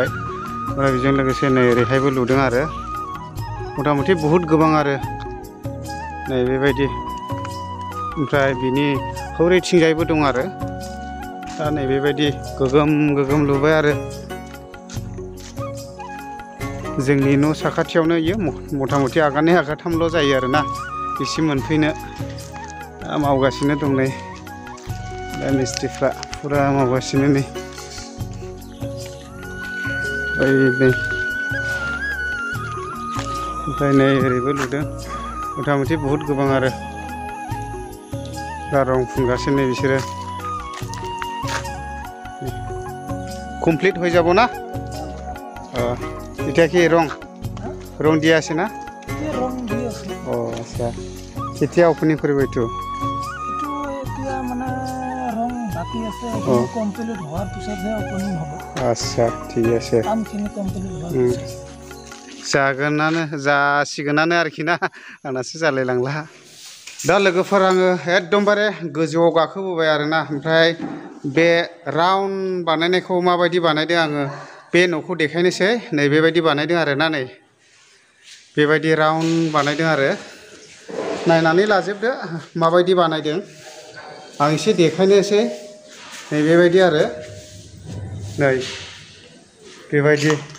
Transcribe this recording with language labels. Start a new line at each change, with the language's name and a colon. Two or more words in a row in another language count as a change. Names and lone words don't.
Bodo: ओमफ्राय बेजों लोगोसे नै ओरैहायबो लुदों आरो मथा-मथि बहुद गोबां आरो नैबेबायदि ओमफ्राय बिनि हौरैथिंजायबो दं आरो दा नैबेबायदि गोगोम लुबाय आरो जोंनि न' साखाथियावनो इयो मथा मथि आगाननै आगाथामल' जायो आरोना इसे मोनफैनो मावगासिनो दं नै दा मिस्ट्रिफ्रा फुरा मावगासिनो नै ओइ नै ओमफ्राय नै ओरैबो लुदों मथा मथि बहुत गोबां आरो दा रं फुनगासिनो बिसोरो
Bangla: কমপ্লিট হয়ে যাব না এটা কি রং দিয়া আছে না
Assamese: ৰং দি আছে ও আচ্ছা কেতিয়া ওপেনিং কৰিব এইটো এতিয়া মানে ৰং বাকি আছে কমপ্লিট হোৱাৰ পিছতহে ওপেনিং হ'ব আচ্ছা ঠিক আছে কামখিনি কমপ্লিট হোৱাৰ পিছত
Bodo: जासिगोनानो आरोखि ना आंनासो जालायलांला दा लोगोफोर आङो एकदमबारे गोजौआव गाखोबोबाय आरोना ओमफ्राय बे राउन्ड बानायनायखौ माबायदि बानायदों आङो बे न'खौ देखायनोसै नै बेबायदि बानायदों आरोना नै बेबायदि राउन्ड बानायदों आरो नायनानै लाजोबदो माबायदि बानायदों आं एसे देखायनोसै नै बेबायदि आरो नै बेबायदि